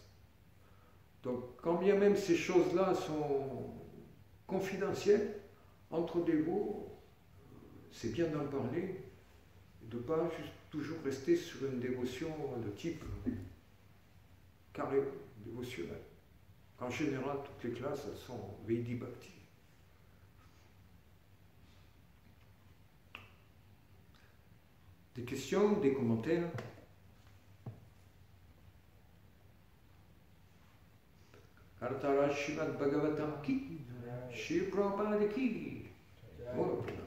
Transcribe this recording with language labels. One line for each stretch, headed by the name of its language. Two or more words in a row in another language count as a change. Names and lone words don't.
French: Donc, quand bien même ces choses-là sont confidentielles, entre dévots, c'est bien d'en parler, et de ne pas juste toujours rester sur une dévotion de type carré, dévotionnel. En général, toutes les classes, elles sont
Sanskrit: Vedi Bhakti.
French: Des questions, des commentaires?
Hindi: हरतारा श्रीमद् भागवतम् की, श्री प्रभुपाद की.
French: Voilà.